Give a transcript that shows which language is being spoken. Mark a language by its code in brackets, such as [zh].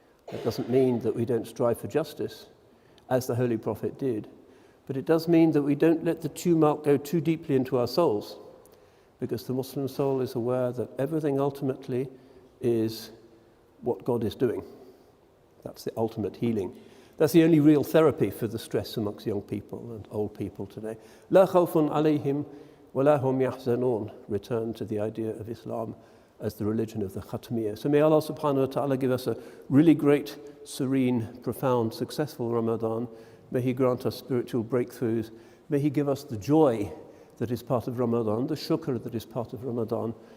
[en] That doesn't mean that we don't strive for justice, as the Holy Prophet did, but it does mean that we don't let the tumult go too deeply into our souls, because the Muslim soul is aware that everything ultimately is what God is doing. That's the ultimate healing. That's the only real therapy for the stress amongst young people and old people today. [ar] لا خوف عليهم ولا هم يحزنون. [en] Return to the idea of Islam as the religion of the Khatmiyya. So may Allah subhanahu wa ta'ala give us a really great, serene, profound, successful Ramadan. May He grant us spiritual breakthroughs. May He give us the joy that is part of Ramadan, the shukr that is part of Ramadan.